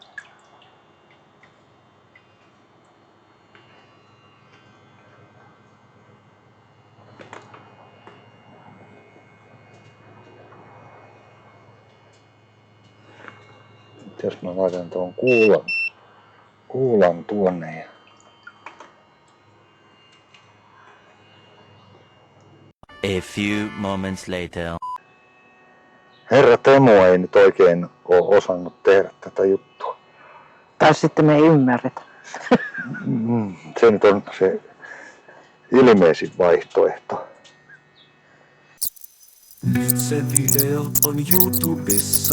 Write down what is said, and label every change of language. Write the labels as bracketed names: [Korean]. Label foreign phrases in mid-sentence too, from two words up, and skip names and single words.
[Finnish] Jos mä laitan tuon kuulan tuonne ja... [English] A few moments later. [Finnish] Herra Temo ei nyt oikein ole osannut tehdä tätä juttua. Tai sitten me ei ymmärretä. Se nyt on se ilmeisin vaihtoehto. Nyt se video on YouTubessa.